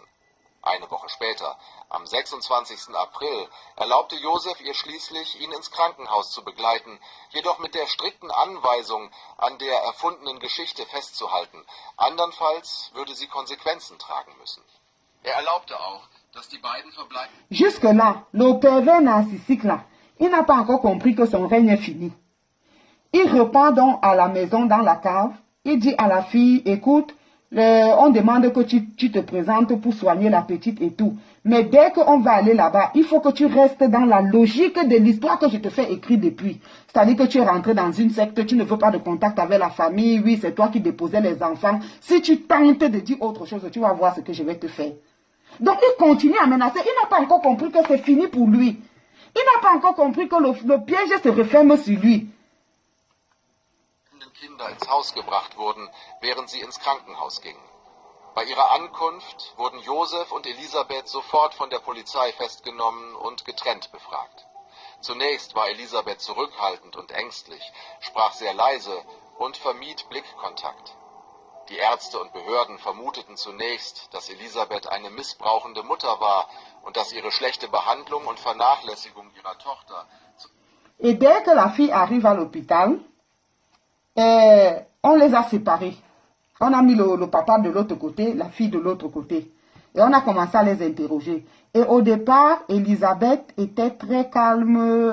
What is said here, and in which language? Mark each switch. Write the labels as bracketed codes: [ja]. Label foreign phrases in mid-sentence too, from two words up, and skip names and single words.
[de] Eine Woche später, am 26. April, erlaubte Josef ihr schließlich, ihn ins Krankenhaus zu begleiten, jedoch mit der strikten Anweisung, an der erfundenen Geschichte festzuhalten. Andernfalls würde sie Konsequenzen tragen müssen. Er erlaubte auch, dass die beiden verbleiben. [fr] Jusque-là, le pervers narcissique là, il n'a pas encore compris que son règne est fini. Il repart donc à la maison dans la cave. Il dit à la fille, écoute, on demande que tu te présentes pour soigner la petite et tout. Mais dès qu'on va aller là-bas, il faut que tu restes dans la logique de l'histoire que je te fais écrire depuis. C'est-à-dire que tu es rentré dans une secte, tu ne veux pas de contact avec la famille, oui, c'est toi qui déposais les enfants. Si tu tentes de dire autre chose, tu vas voir ce que je vais te faire. Donc il continue à menacer. Il n'a pas encore compris que c'est fini pour lui. Il n'a pas encore compris que le piège se referme sur lui. [de] Kinder ins Haus gebracht wurden, während sie ins Krankenhaus gingen. Bei ihrer Ankunft wurden Josef und Elisabeth sofort von der Polizei festgenommen und getrennt befragt. Zunächst war Elisabeth zurückhaltend und ängstlich, sprach sehr leise und vermied Blickkontakt. Die Ärzte und Behörden vermuteten zunächst, dass Elisabeth eine missbrauchende Mutter war und dass ihre schlechte Behandlung und Vernachlässigung ihrer Tochter... [fr] Et dès que la fille arrive à l'hôpital, on les a séparés. On a mis le papa de l'autre côté, la fille de l'autre côté. Et on a commencé à les interroger. Et au départ, Elisabeth était très calme.